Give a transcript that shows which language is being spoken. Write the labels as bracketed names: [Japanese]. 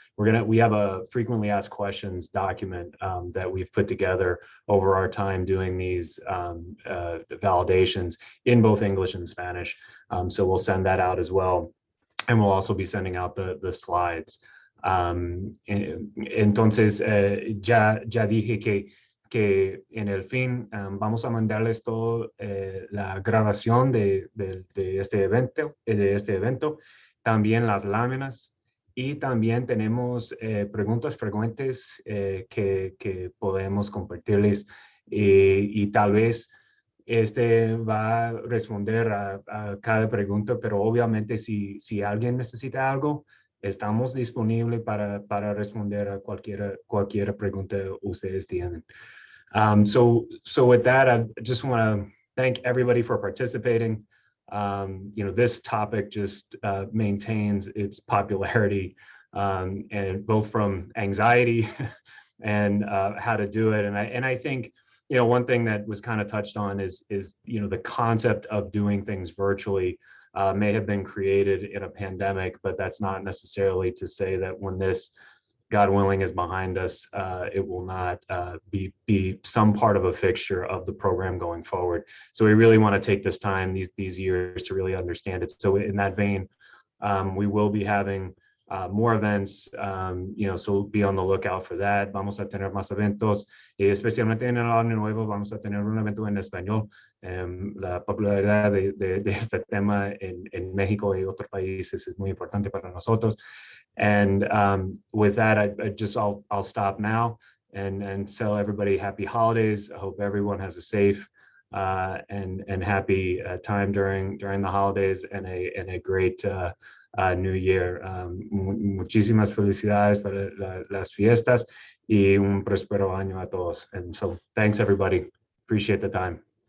[English] We have a frequently asked questions document that we've put together over our time doing these validations in both English and Spanish. So we'll send that out as well. And we'll also be sending out the slides. [Spanish] Entonces, ya dije que en el fin vamos a mandarles todo la grabación de este evento, también las láminas, y también tenemos preguntas frecuentes que podemos compartirles, y tal vez va a responder a cada pregunta, pero obviamente si alguien necesita algo, estamos disponibles para responder a cualquier pregunta ustedes tienen. [English] So with that, I just want to thank everybody for participating. This topic just maintains its popularity, and both from anxiety and how to do it. And I think, one thing that was kind of touched on is the concept of doing things virtually may have been created in a pandemic, but that's not necessarily to say that when this, God willing, is behind us, it will not be some part of a fixture of the program going forward. So we really want to take this time, these years, to really understand it. So in that vein, we will be having more events, so be on the lookout for that. [Spanish] Vamos a tener más eventos, especialmente en el año nuevo vamos a tener un evento en español. La popularidad de este tema en México y otros países es muy importante para nosotros. [English] And with that, I'll stop now and tell everybody happy holidays. I hope everyone has a safe and happy time during the holidays, and a great New Year. [Spanish] Muchísimas felicidades para las fiestas y un próspero año a todos. [English] And so thanks, everybody. Appreciate the time.